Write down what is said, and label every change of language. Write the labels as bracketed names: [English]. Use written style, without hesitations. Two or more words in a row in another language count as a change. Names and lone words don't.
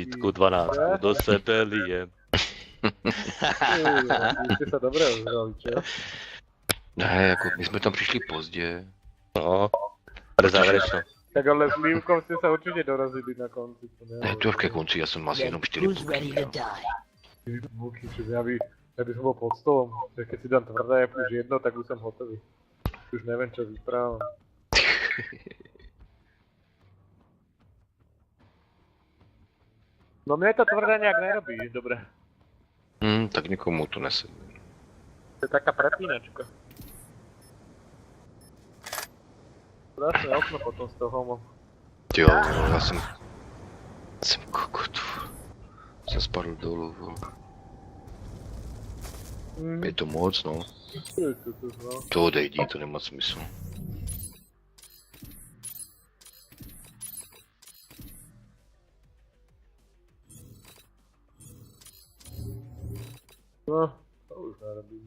[Slovak] 10, 12 do sebe lijem. [Czech] Vy jste se dobré ozrali, čo? Ne, jako my jsme tam přišli pozdě. No, pre závěrečno. Tak ale s Lívkou jste se určitě dorazili na konci, to Ne, to ke konci, já jsem asi jenom 4 [English] Who's ready [Czech] půlky. [English] to die? [Slovak] 4 půlky, čiže já bych bol pod stolom. Tak keď si dám tvrdé už jedno, tak [Czech] už jsem hotový. Už nevím, čo vyprávam. [Slovak] No mne to tvrdé nejak nerobí, dobre. [Czech] Tak někomu to nesedí. [Slovak] To je taká prepínačka. Krásne okno potom z toho mám. [Czech] Jo, já jsem kokot. Jsem spadl dolů, vole. Je to moc, no. To odejdi, to nemá smysl. [Slovak] No, to už nerobíme.